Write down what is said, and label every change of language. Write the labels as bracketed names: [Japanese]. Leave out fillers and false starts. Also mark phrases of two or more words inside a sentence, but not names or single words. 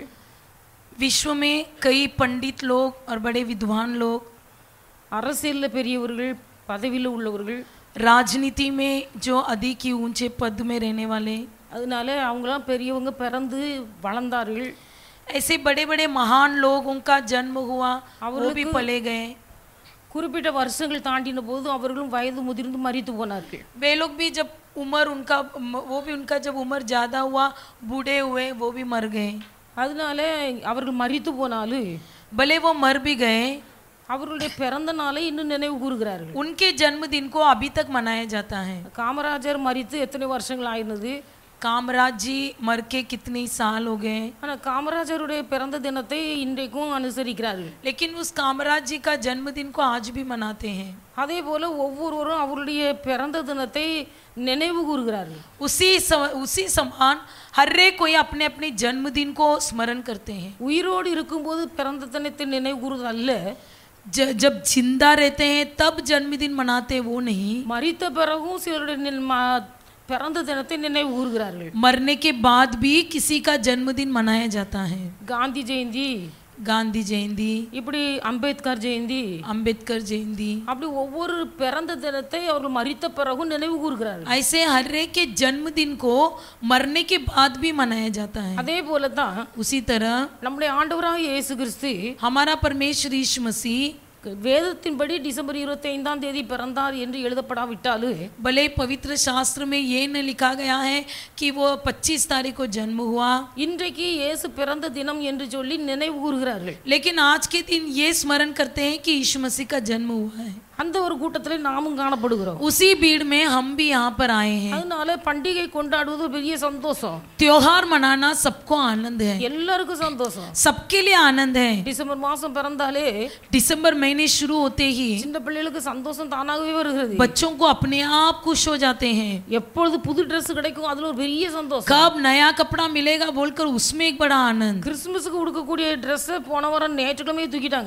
[Hindi] विश्व में कई पंडित लोग और बड़े विद्वान लोग [Tamil] அரசியல்ல பெரியவர்கள் பதவியில் உள்ளவர்கள் [Hindi] राजनीति में जो अधिक ही ऊंचे पद में रहने वाले [Tamil] அதனால அவங்களாம் பெரியவங்க பிறந்து வளர்ந்தார்கள் [Hindi] ऐसे बड़े बड़े महान लोग उनका जन्म हुआ वो भी पले गए [Tamil] குறிப்பிட்ட வருஷங்கள் தாண்டின போது அவர்களும் வயது முதிர்ந்து மரித்து போனார்கள் [Hindi] वे लोग भी जब उम्र उनका वो भी उनका जब उम्र ज़्यादा हुआ बूढ़े हुए वो भी मर गए [Tamil] அதனால அவர்கள் மரித்து போனாலும் [Hindi] भले वो मर भी गए [Tamil] அவர்களுடைய பிறந்த நாளை இன்னும் நினைவு கூறுகிறார்கள் [Hindi] उनके जन्मदिन को अभी तक मनाया जाता है [Tamil] காமராஜர் மரித்து எத்தனை வருஷங்கள் ஆயினது [Hindi] कामराज जी मर के कितने साल हो गए [Tamil] ஆனால் காமராஜருடைய பிறந்த தினத்தை இன்றைக்கும் அனுசரிக்கிறார்கள் [Hindi] लेकिन उस कामराज जी का जन्मदिन को आज भी मनाते हैं [Tamil] அதே போல ஒவ்வொருவரும் அவருடைய பிறந்த தினத்தை நினைவு கூறுகிறார்கள் [Hindi] उसी समान हर एक कोई अपने अपने जन्मदिन को स्मरण करते हैं [Tamil] உயிரோடு இருக்கும்போது பிறந்த தினத்தை நினைவு கூறுவது அல்ல [Hindi] जब जिंदा रहते हैं तब जन्मदिन मनाते वो नहीं [Tamil] மரித்த பிறகும் சிலருடைய பிறந்த தினத்தை நினைவு கூறுகிறார்கள் [Hindi] मरने के बाद भी किसी का जन्मदिन मनाया जाता है [Tamil] காந்தி ஜெயந்தி [Hindi] गांधी जयंती [Tamil] இப்படி அம்பேத்கர் ஜெயந்தி [Hindi] अंबेडकर जयंती [Tamil] அப்படி ஒவ்வொரு பிறந்த தினத்தை அவர்கள் மரித்த பிறகும் நினைவு கூறுகிறார்கள் [Hindi] ऐसे हर एक के जन्मदिन को मरने के बाद भी मनाया जाता है [Tamil] அதே போல தான் [Hindi] उसी तरह [Tamil] நம்முடைய ஆண்டவராகிய இயேசு கிறிஸ்து [Hindi] हमारा परमेश्वर यीशु मसीह [Tamil] வேதத்தின்படி டிசம்பர் 25ஆம் தேதி பிறந்தார் என்று எழுதப்படாவிட்டாலும் [Hindi] भले पवित्र शास्त्र में ये न लिखा गया है कि वो 25 तारीख को जन्म हुआ [Tamil] இன்றைக்கு இயேசு பிறந்த தினம் என்று சொல்லி நினைவு கூறுகிறார்கள் [Hindi] लेकिन आज के दिन ये स्मरण करते हैं कि यीशु मसीह का जन्म हुआ है [Tamil] அந்த ஒரு கூட்டத்தில் நாமும் காணப்படுகிறோம் [Hindi] उसी भीड़ में हम भी यहाँ पर आए हैं [Tamil] அதனால பண்டிகை கொண்டாடுவது பெரிய சந்தோஷம் [Hindi] त्योहार मनाना सबको आनंद है [Tamil] எல்லாருக்கும் சந்தோஷம் [Hindi] सबके लिए आनंद है [Tamil] டிசம்பர் மாசம் பிறந்தாலே [Hindi] दिसंबर महीने शुरू होते ही [Tamil] சின்ன பிள்ளைகளுக்கு சந்தோஷம் தானாகவே வருகிறது [Hindi] बच्चों को अपने आप खुश हो जाते हैं [Tamil] எப்பொழுது புது Dress கிடைக்கும் அதுல ஒரு பெரிய சந்தோஷம் [Hindi] कब नया कपड़ा मिलेगा बोलकर उसमें एक बड़ा आनंद [Tamil] கிறிஸ்துமஸ்க்கு உடுக்கக்கூடிய Dress போன வாரம் ஞாயிற்றுக்கிழமையே தூக்கிட்டாங்க